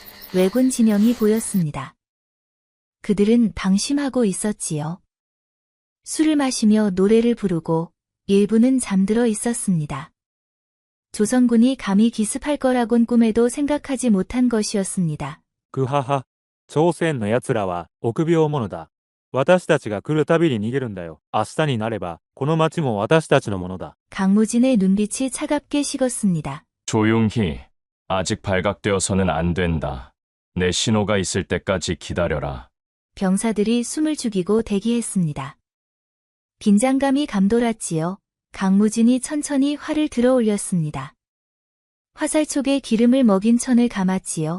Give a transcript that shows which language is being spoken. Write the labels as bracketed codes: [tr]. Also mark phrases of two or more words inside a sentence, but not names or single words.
[ko] 왜군 진영이 보였습니다. 그들은 방심하고 있었지요. 술을 마시며 노래를 부르고 일부는 잠들어 있었습니다. 조선군이 감히 기습할 거라곤 꿈에도 생각하지 못한 것이었습니다. [ja] グハハ、朝鮮の奴らは臆病者だ。私たちが来るたびに逃げるんだよ。明日になれば、この町も私たちのものだ。 [ko] 강무진의 눈빛이 차갑게 식었습니다. 조용히. 아직 발각되어서는 안 된다. 내 신호가 있을 때까지 기다려라. 병사들이 숨을 죽이고 대기했습니다. 긴장감이 감돌았지요. 강무진이 천천히 활을 들어 올렸습니다. 화살촉에 기름을 먹인 천을 감았지요.